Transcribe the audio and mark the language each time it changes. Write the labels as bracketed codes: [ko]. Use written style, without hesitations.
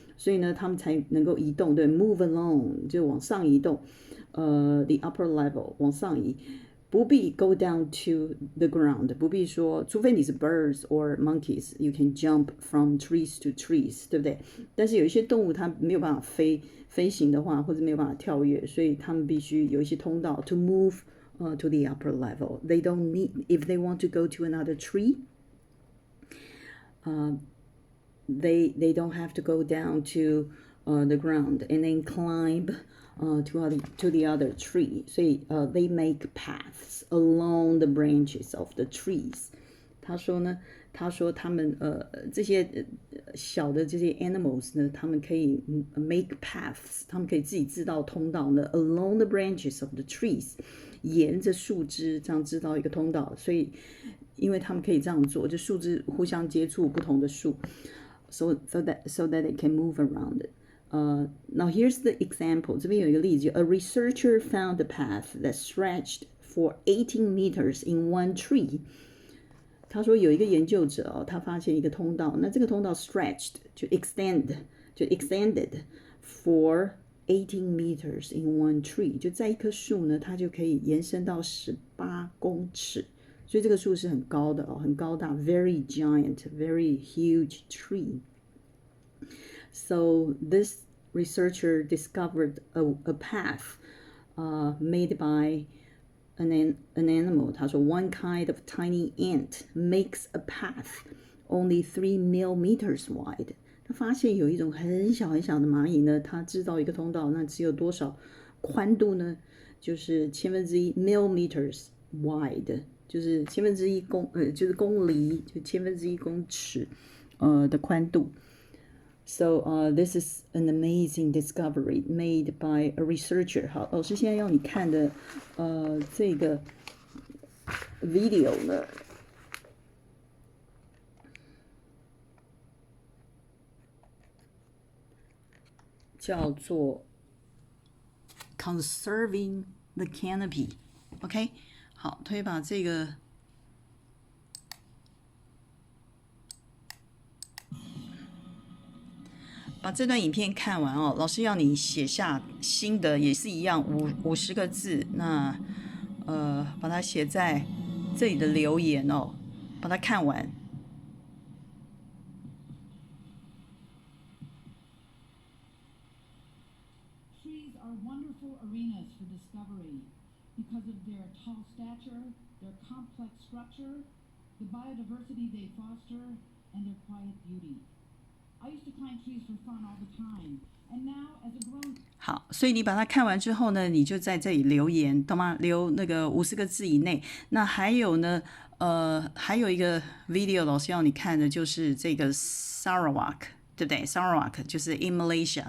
[zh] 所以呢，他们才能够移动，对 ， [en] move along [zh] 就往上移动， [en] the upper level [zh] 往上移，不必 [en] go down to the ground， [zh] 不必说，除非你是 [en] birds or monkeys， you can jump from trees to trees， [zh] 对不对？但是有一些动物它没有办法飞行的话，或者没有办法跳跃，所以它们必须有一些通道 [en] to move to the upper level. They don't need if they want to go to another tree. They don't have to go down to the ground and then climb to the other tree. [zh] 所以 [en] they make paths along the branches of the trees. [zh] 他说他们这些小的这些 animals 呢，他们可以 [en] make paths， [zh] 他们可以自己制造通道呢 [en] along the branches of the trees， [zh] 沿着树枝这样制造一个通道。所以因为他们可以这样做，就树枝互相接触不同的树。 [en] So that they can move around it. Now here's the example. [zh] 这边有一个例子 [en] A researcher found a path that stretched for 18 meters in one tree. [zh] 他说有一个研究者他发现一个通道，那这个通道 [en] stretched [zh] 就 [en] extended for 18 meters in one tree. [zh] 就在一棵树呢，它就可以延伸到18公尺。所以这个树是很高的很高大 [en] very giant, very huge tree. So this researcher discovered a path made by an animal. [zh] 他说 [en] one kind of tiny ant makes a path only 3 millimeters wide. [zh] 他发现有一种很小很小的蚂蚁呢，它制造一个通道，那只有多少宽度呢？就是1/1000 millimeters wide， 就是1/1000就是公厘，就1/1000公尺的宽度。 [en] So this is an amazing discovery made by a researcher. [zh] 好，老师现在要你看的这个 video 呢，叫做 Conserving the Canopy. OK， 好，可以把这个段影片看完哦，老师要你写下心得，也是一样50个字，那把它写在这里的留言哦，把它看完。 [en] Trees are wonderful arenas for discovery because of their tall stature, their complex structure, the biodiversity they foster, and their quiet beauty.I used to climb trees for fun all the time, and now as a grown [zh] 好，所以你把它看完之后呢，你就在这里留言，懂吗？留那个50个字以内。那还有呢，还有一个 video 老师要你看的就是这个 Sarawak， 对不对 ？Sarawak 就是 [en] in Malaysia.